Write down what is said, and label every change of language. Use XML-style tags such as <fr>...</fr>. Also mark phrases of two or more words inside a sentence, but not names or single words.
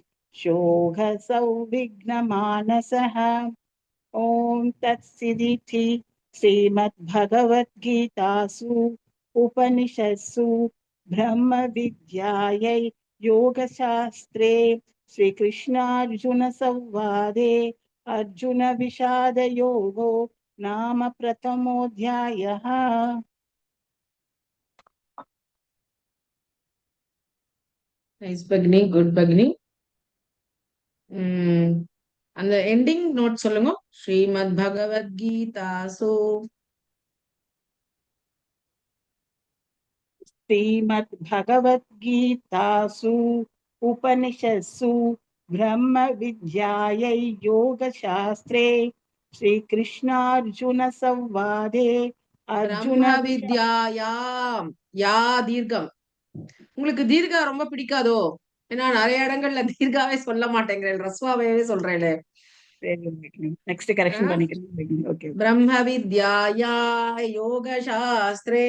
<sa>शोघसौविघ्नमानसः ॐ तत्सदिति श्रीमद्भगवद्गीतासु उपनिषत्सु ब्रह्मविद्यायै योगशास्त्रे श्रीकृष्णार्जुनसंवादे अर्जुनविषादयोगो नाम प्रथमोऽध्यायः।</sa> <ta>நைஸ் பகினி, குட் பகினி. அந்த</ta> <en>ending note</en> <ta>சொல்லுங்க. ஸ்ரீமத் பகவத்கீதா</ta> <sa>श्रीमद्भगवद्गीतासु उपनिषत्सु ब्रह्मविद्यायै योगशास्त्रे श्रीकृष्णार्जुनसंवादे ब्रह्म विद्यायाम्</sa> <ta>யா தீர்க்கம். உங்களுக்கு தீர்க்கா ரொம்ப பிடிக்காதோ? ஏன்னா நிறைய இடங்கள்ல தீர்க்காவே சொல்ல மாட்டேங்கிறேன், ரஸ்வாவே சொல்றேன்.</ta> <en>next correction</en> <ta>பண்ணிக்கிறேன். ஓகே.</ta> <sa>ब्रह्म विद्याया योग शास्त्रे.</sa>